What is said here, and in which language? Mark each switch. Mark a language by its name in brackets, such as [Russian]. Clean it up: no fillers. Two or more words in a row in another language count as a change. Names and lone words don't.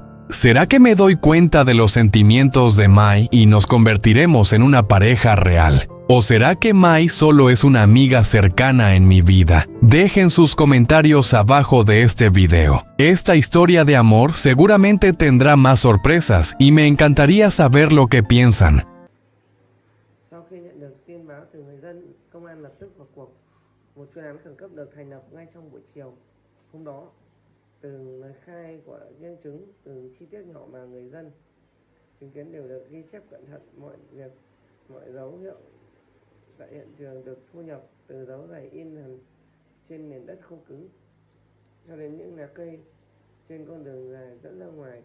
[Spanish] ¿Será que me doy cuenta de los sentimientos de Mai y nos convertiremos en una pareja real? ¿O será que Mai solo es una amiga cercana en mi vida? Dejen sus comentarios abajo de este video. Esta historia de amor seguramente tendrá más sorpresas y me encantaría saber lo que piensan. [Vietnamese] Sau khi nhận được tin báo từ người dân, công an lập tức vào cuộc. Một chuyên án khẩn cấp được thành lập ngay trong buổi chiều hôm đó. Từ lời khai của nhân chứng, từ chi tiết nhỏ mà người dân chứng kiến đều được ghi chép cẩn thận. Mọi việc, mọi dấu hiệu tại hiện trường được thu nhập, từ dấu giày in hẳn trên nền đất khô cứng cho đến những lá cây trên con đường dài dẫn ra ngoài.